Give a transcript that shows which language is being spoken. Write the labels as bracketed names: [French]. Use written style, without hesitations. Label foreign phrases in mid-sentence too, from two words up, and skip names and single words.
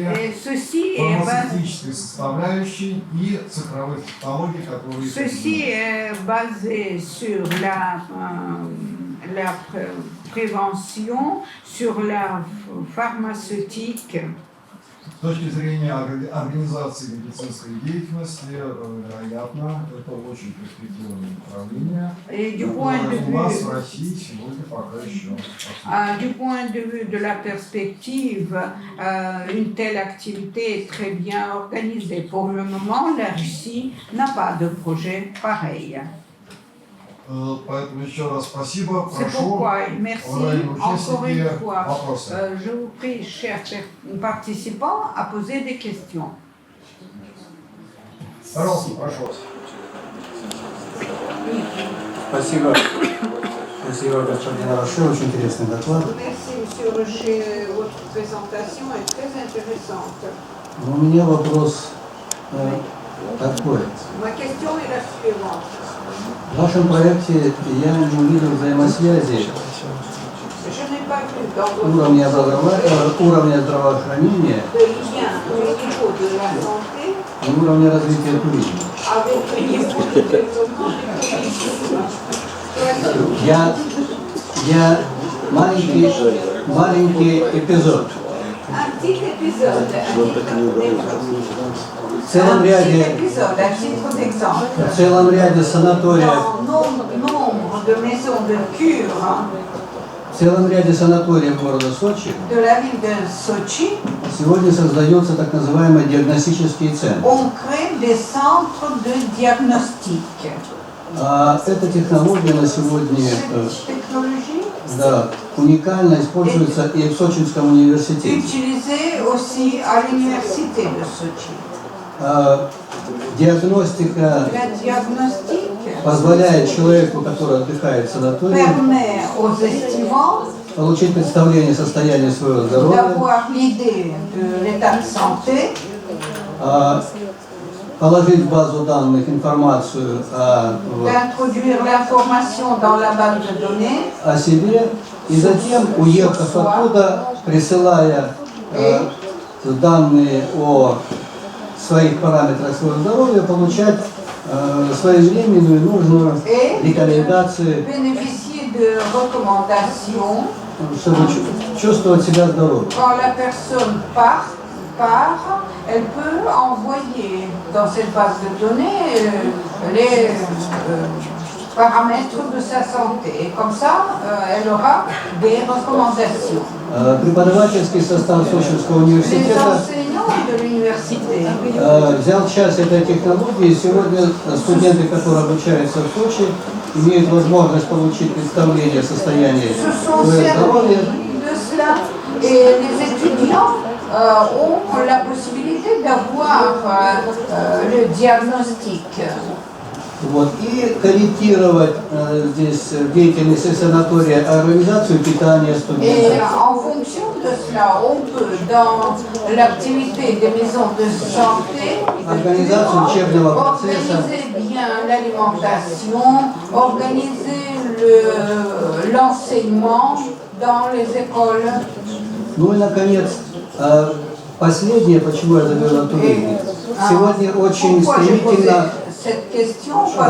[French] Et ceci est [Russian] фармацевтической составляющей и цифровых технологий, которые... [French] Ceci est basé sur la prévention, sur la pharmaceutique. [Russian] С точки зрения организации медицинской деятельности, вероятно, это очень перспективное направление. У нас в России сегодня пока еще. [French] Du point de vue de la perspective, une telle activité est très bien organisée. Pour le moment, la Russie n'a pas de projet pareil. [Russian] Поэтому еще раз спасибо. [French] C'est pourquoi, merci encore une fois. [Russian] Вопросы. [French] Je vous prie, chers participants, à poser des questions. [Russian] Пожалуйста, прошу вас. Спасибо. Спасибо, господин Роше, очень интересный доклад. [French] Merci, monsieur Rocher. Votre présentation est très intéressante. [Russian] Но у меня вопрос такой. [French] Ma question est la suivante. [Russian] В вашем проекте я не увидел взаимосвязи [French] Je n'ai pas vu dans votre [Russian] уровня здравоохранения [French] de lien au niveau de la santé [Russian] и уровня развития туризма. [French] avec le niveau de développement du tourisme. [Russian] Я маленький эпизод. [French] Un petit épisode, [Russian] В целом ряде [French] d'exemple. [Russian] В целом ряде санаториев [French] Nombre de maisons de cure [Russian] В целом ряде санаториев города Сочи [French] de la ville de Sochi, [Russian] сегодня создаются так называемые диагностические центры. [French] on crée des centres de diagnostic. [Russian] Эта технология на сегодня [French] Cette technologie [Russian] уникально используется и в Сочинском университете. [French] utilisée aussi à l'université de Sochi. [Russian] Диагностика [French] La diagnostic [Russian] позволяет человеку, который отдыхает в санатории, [French] permet aux estivants [Russian] получить представление о состоянии своего здоровья, [French] d'avoir l'idée de l'état de santé, [Russian] положить в базу данных информацию [French] d'introduire l'information dans la base de données [Russian] о себе и затем, уехав оттуда, присылая данные о своих параметрах своего здоровья, получать своевременную нужную рекомендацию, [French] bénéficier de recommandations. [Russian] чтобы чувствовать себя здоровым. [French] Quand la personne part, elle peut envoyer dans cette base de données les paramètres de sa santé. Et comme ça, elle aura des recommandations. [Russian] Преподавательский состав Сочинского [French] Les [Russian] университета [French] enseignants de l'université [Russian] взял часть этой технологии. Сегодня студенты, которые обучаются в Сочи, имеют возможность получить представление о состоянии [French] se sont [Russian] своего здоровья. [French] servis de cela. Et les étudiants ont la possibilité d'avoir le diagnostic. [Russian] Вот, и корректировать здесь в деятельности санатория организацию питания [French] Et [Russian] студентов, [French] en fonction de cela, on peut, dans l'activité des maisons de santé, [Russian] Organisation учебного процесса. [French] organiser bien l'alimentation, organiser l'enseignement dans les écoles. [Russian] Ну и, наконец, последнее, почему я завел эту речь. Сегодня очень [French] Pourquoi j'ai posé [Russian] стремительно [French] cette question? Parce